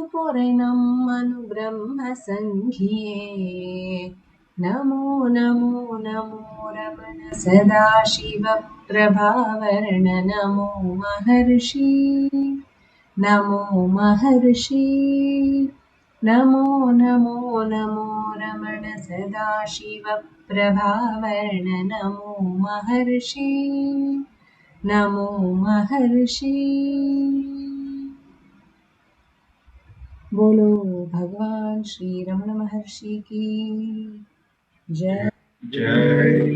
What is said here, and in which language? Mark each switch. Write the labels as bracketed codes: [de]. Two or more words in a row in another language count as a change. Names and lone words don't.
[sa] ಪೊರೆ ನಮ್ಮನು ಬ್ರಹ್ಮ ಸಂಘಿಯೇ ನಮೋ ನಮೋ ನಮೋ ರಮಣ ಸದಾಶಿವ ಪ್ರಭಾವರಣ ನಮೋ ಮಹರ್ಷಿ ನಮೋ ಮಹರ್ಷಿ ನಮೋ ನಮೋ ನಮೋ ರಮಣ ಸದಾಶಿವ ಪ್ರಭಾವರಣ ನಮೋ ಮಹರ್ಷಿ ನಮೋ ಮಹರ್ಷಿ। [hi] बोलो भगवान श्री रमण महर्षि की जय जय।